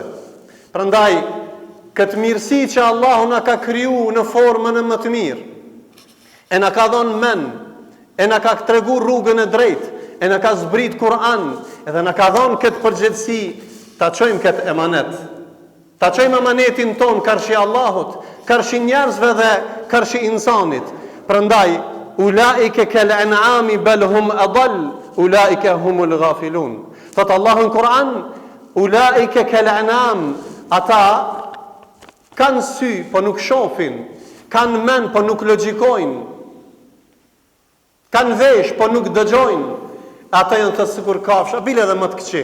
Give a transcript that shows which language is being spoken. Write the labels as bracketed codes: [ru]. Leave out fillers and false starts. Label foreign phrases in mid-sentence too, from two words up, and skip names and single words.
[sq] Prandaj, këtë mirësi që Allahu na ka kriju në formën e më të mirë, e na ka dhënë mend, e na ka tregu rrugën e drejtë, e na ka zbrit Kur'an, edhe na ka dhënë këtë përgjegjësi, ta çojmë këtë emanet. Ta çojmë emanetin ton karshi Allahut, karshi njerëzve dhe karshi insanit. [ar] Prandaj, أولئك كالأنعام بل هم أضل. أولئك هم الغافلون. [sq] Thot Allahu në Kur'an, [ar] أولئك كالأنعام, [sq] ata kanë sy po nuk shohin, kanë mend po nuk logjikojnë, kanë vesh po nuk dëgjojnë. Ata janë të sikur kafsha, bile edhe më të këqij.